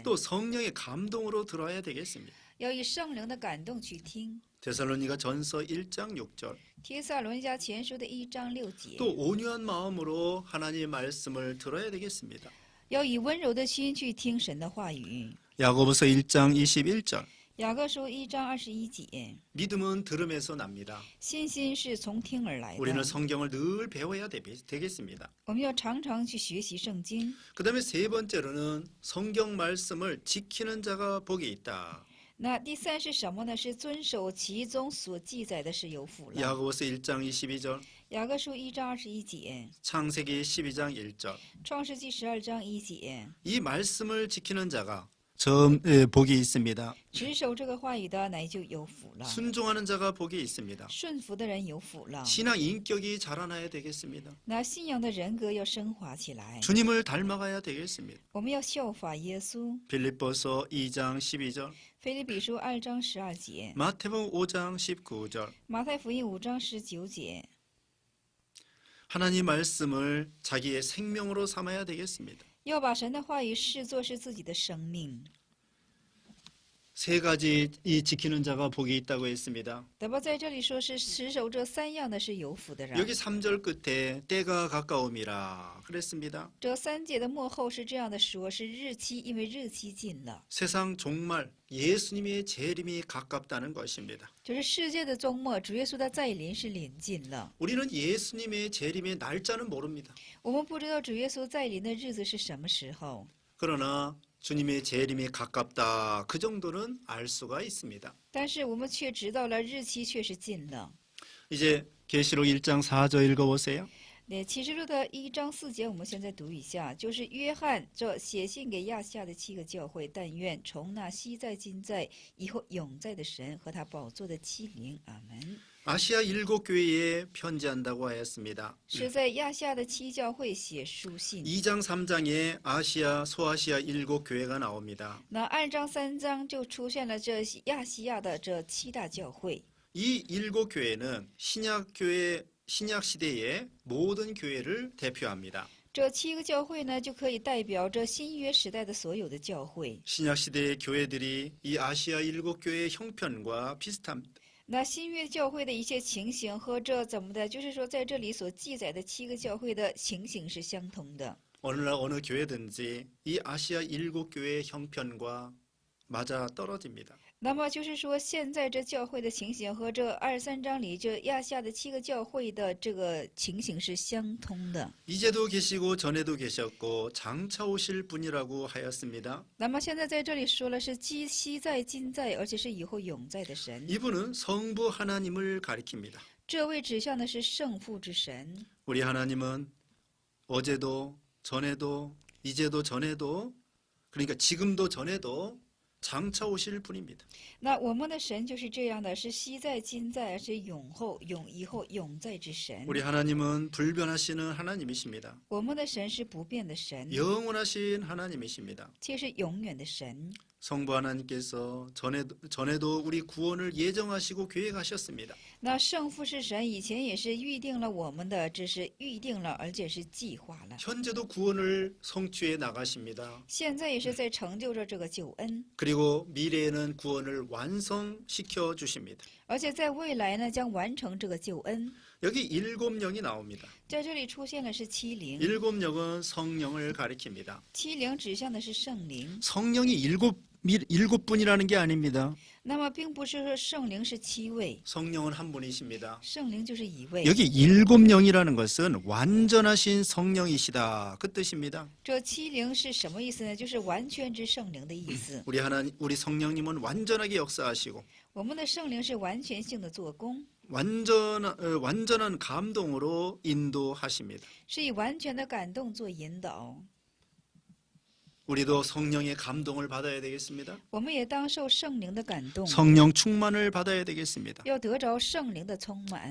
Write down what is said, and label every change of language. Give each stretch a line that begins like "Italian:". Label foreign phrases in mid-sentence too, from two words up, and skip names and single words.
Korean: 또 성령의 감동으로 들어야 되겠습니다.
Chinese: 要以圣灵的感动去听。
Korean: 데살로니가 전서 1장 6절.
Chinese: 帖撒罗尼迦前书的1章6节，
Korean: 또 온유한 마음으로 하나님의 말씀을 들어야 되겠습니다.
Chinese: 要以温柔的心去听神的话语。
Korean: 야고보서 1장 21절.
Chinese: 雅各书1章21节，
Korean: 믿음은 들음에서 납니다.
Chinese: 信心是从听而来
Korean: 우리는
Chinese: 的。
Korean: 성경을 늘 배워야 되겠습니다.
Chinese: 我们要常常去学习圣经。
Korean: 그 다음에 세 번째로는 성경 말씀을 지키는 자가 복이 있다.
Chinese: 那第三是什么呢？是遵守其中所记载的是有福了。
Korean: 야고보서 1장 22절,
Chinese: 雅各书1章21节，
Korean: 창세기 12장 1절.
Chinese: 创世纪12章1节，
Korean: 이 말씀을 지키는 자가 복이 있습니다.
Chinese: 持守这个话语的，乃就有福了。
Korean: 순종하는 자가 복이 있습니다.
Chinese: 顺服的人有福了。
Korean: 신앙 인격이 자라나야 되겠습니다.
Chinese: 那信仰的人格要升华起来，
Korean: 주님을 닮아가야 되겠습니다.
Chinese: 我们要效法耶稣。
Korean: 빌립보서 2장 12절,
Chinese: 腓立比书2章12节，
Korean: 마태복음 5장 19절.
Chinese: 马太福音5章19节，
Korean: 하나님 말씀을 자기의 생명으로 삼아야 되겠습니다.
Chinese: 要把神的话语视作是自己的生命。
Korean: 세 가지 이 지키는 자가 복이 있다고 했습니다.
Chinese: 那么在这里说是持守这3样的是有福的人。
Korean: 여기 3절 끝에 때가 가까움이라 그랬습니다.
Chinese: 这3节的末后是这样的说，是日期，因为日期近了，
Korean: 세상 종말 예수님의 재림이 가깝다는 것입니다.
Chinese: 就是世界的终末，主耶稣的再临是临近了。
Korean: 우리는 예수님의 재림의 날짜는 모릅니다.
Chinese: 我们不知道主耶稣再临的日子是什么时候，
Korean: 그러나 주님의 재림이 가깝다 그 정도는 알 수가 있습니다.
Chinese: 但是我们却知道了日期却是近了。
Korean: 이제 계시록 1장 4절 읽어보세요.
Chinese: 那启示录的1章4节，我们现在读一下，就是约翰这写信给亚细亚的7个教会，但愿从那昔在、今在、以后永在的神和他宝座的7灵，阿门。
Korean: 아시아 7교회에 편지한다고 하였습니다.
Chinese: 是在亚细亚的七教会写书信。
Korean: 2장 3장에 아시아, 소아시아 7교회가 나옵니다.
Chinese: 那2章3章就出现了这亚细亚的这七大教会。
Korean: 이 7교회는 신약교회, 신약시대의 모든 교회를 대표합니다.
Chinese: 这七个教会呢，就可以代表着新约时代的所有的教会。
Korean: 신약시대의 교회들이 이 아시아 7교회의 형편과 비슷합니다.
Chinese: 那新约教会的一些情形和这怎么的，就是说在这里所记载的七个教会的情形是相同的。
Korean: 오늘날 어느 교회든지 이 아시아 7교회의 형편과 맞아 떨어집니다.
Chinese: 那么就是说，现在这教会的情形和这23章里这亚细亚的七个教会的这个情形是相通的。
Korean: 이제도 계시고 전에도 계셨고 장차 오실 분이라고 하였습니다.
Chinese: 那么现在在这里说了是昔在今在，而且是以后永在的神。
Korean: 이분은 성부 하나님을 가리킵니다.
Chinese: 这位指向的是圣父之神。
Korean: 우리 하나님은 어제도 전에도 이제도 전에도 그러니까 지금도 전에도 장차 오실 분입니다.
Chinese: 那我们的神就是这样的，是昔在今在，而且永后永以后永在之神。
Korean: 우리 하나님은 불변하시는 하나님이십니다.
Chinese: 我们的神是不变的神，
Korean: 영원하신 하나님이십니다.
Chinese: 且是永远的神。
Korean: 성부 하나님께서 전에도 우리 구원을 예정하시고 계획하셨습니다.
Chinese: 那圣父是神，以前也是预定了我们的，这是预定了，而且是计划了。
Korean: 현재도 구원을 성취해 나가십니다.
Chinese: 现在也是在成就着这个救恩，
Korean: 그리고 미래에는 구원을 완성시켜 주십니다.
Chinese: 而且在未来呢，将完成这个救恩。
Korean: 여기 7영이 나옵니다.
Chinese: 在这里出现了是七灵，
Korean: 7영은 성령을 가리킵니다.
Chinese: 七灵指向的是圣灵。
Korean: 성령이 일곱 분이라는 게 아닙니다.
Chinese: 那么并不是说圣灵是七位，
Korean: 성령은 한 분이십니다.
Chinese: 圣灵就是一位。
Korean: 여기 7영이라는 것은 완전하신 성령이시다 그 뜻입니다.
Chinese: 这七灵是什么意思呢？就是完全之圣灵的意思。
Korean: 우리 성령님은 완전하게 역사하시고
Chinese: 我们的圣灵是完全性的做工，
Korean: 완전한 감동으로 인도하십니다.
Chinese: 是以完全的感动做引导。
Korean: 우리도 성령의 감동을 받아야 되겠습니다.
Chinese: 我们也当受圣灵的感动，
Korean: 성령 충만을 받아야 되겠습니다.
Chinese: 要得着圣灵的充满。